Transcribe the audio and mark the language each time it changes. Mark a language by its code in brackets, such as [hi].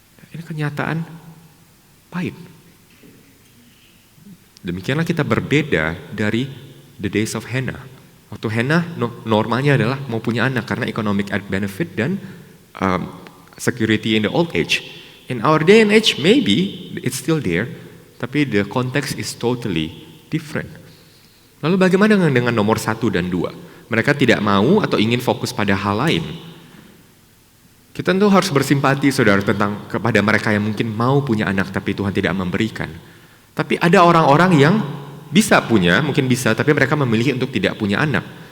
[id] Ini kenyataan pahit. Demikianlah kita berbeda dari [en] the days of Hannah. [id] Waktu Hannah normalnya adalah mau punya anak karena [en] economic benefit [id] dan [en] security in the old age. In our day and age maybe it's still there, [id] tapi [en] the context is totally different. [id] Lalu bagaimana dengan nomor 1 dan 2? Mereka tidak mau atau ingin fokus pada hal lain. Kita tentu harus bersimpati saudara kepada mereka yang mungkin mau punya anak tapi Tuhan tidak memberikan. Tapi ada orang-orang yang bisa punya, mungkin bisa, tapi mereka memilih untuk tidak punya anak.